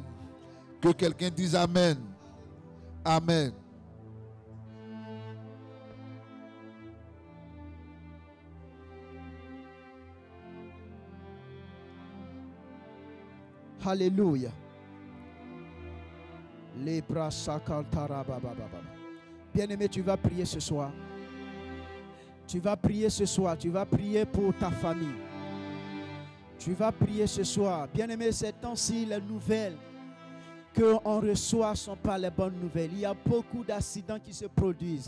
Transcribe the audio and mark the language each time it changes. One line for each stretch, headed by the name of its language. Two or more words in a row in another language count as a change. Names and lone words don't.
French: Que quelqu'un dise Amen. Amen. Alléluia. Les bras sakantara baba baba. Bien-aimé, tu vas prier ce soir. Tu vas prier ce soir. Tu vas prier pour ta famille. Tu vas prier ce soir. Bien-aimé, ces temps-ci, les nouvelles qu'on reçoit ne sont pas les bonnes nouvelles. Il y a beaucoup d'accidents qui se produisent.